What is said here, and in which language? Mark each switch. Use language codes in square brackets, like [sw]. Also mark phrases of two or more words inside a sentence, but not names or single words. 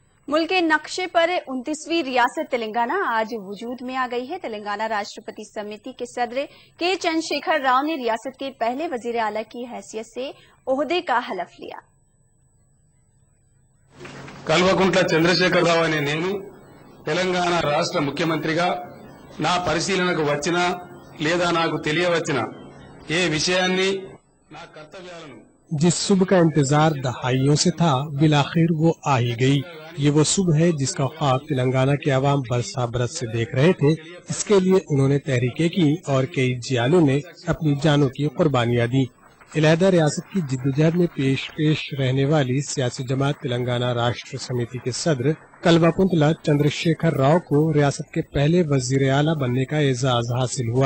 [ur] ملک کے نقشے پر 29ویں ریاست تلنگانہ آج وجود میں آ گئی ہے۔ تلنگانہ راشٹرپتی سمیتی کے صدر کے چندر شیکھر راؤ نے ریاست کے پہلے وزیر اعلیٰ کی حیثیت سے عہدے کا حلف لیا۔ [te] కల్వకుంట్ల చంద్రశేఖరరావు అనే నేను తెలంగాణ రాష్ట్ర ముఖ్యమంత్రిగా నా పరిశీలనకు వచ్చినా లేదా నాకు తెలియవచ్చినా ఏ విషయాన్ని నా కర్తవ్యాలను [ur] جس صبح کا انتظار دہائیوں سے تھا بالآخر وہ آ ہی گئی. یہ وہ صبح ہے جس کا خواب تلنگانہ کے عوام برسہا برس سے دیکھ رہے تھے. اس کے لیے انہوں نے تحریکیں کی اور کئی جیالوں نے اپنی جانوں کی قربانیاں دی. علیحدہ ریاست کی جدوجہد میں پیش رہنے والی سیاسی جماعت تلنگانہ راشٹر سمیتی کے صدر کلواکنتلا چندرشیکھر راؤ کو ریاست کے پہلے وزیر اعلیٰ بننے کا اعزاز حاصل ہوا.